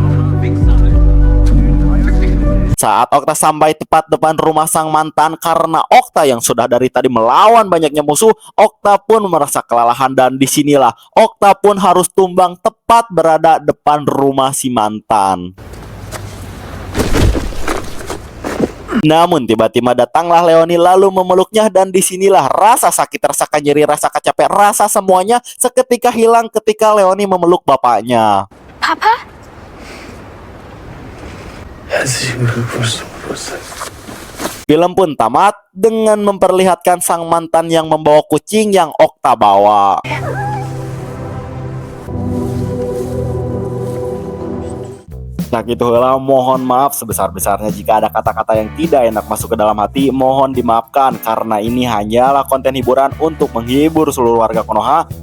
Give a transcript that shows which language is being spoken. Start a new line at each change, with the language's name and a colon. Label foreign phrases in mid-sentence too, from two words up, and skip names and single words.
Indonesian: Saat Okta sampai tepat depan rumah sang mantan karena Okta yang sudah dari tadi melawan banyaknya musuh, Okta pun merasa kelelahan dan disinilah Okta pun harus tumbang tepat berada depan rumah si mantan. Namun tiba-tiba datanglah Leoni lalu memeluknya dan disinilah rasa sakit, rasa nyeri, rasa capek, rasa semuanya seketika hilang ketika Leoni memeluk bapaknya.
German: Papa? Herzlichen Glückwunsch zum Geburtstag.
Indonesian: Film pun tamat dengan memperlihatkan sang mantan yang membawa kucing yang Okta bawa. Nah gitu lah, mohon maaf sebesar-besarnya jika ada kata-kata yang tidak enak masuk ke dalam hati, mohon dimaafkan karena ini hanyalah konten hiburan untuk menghibur seluruh warga Konoha.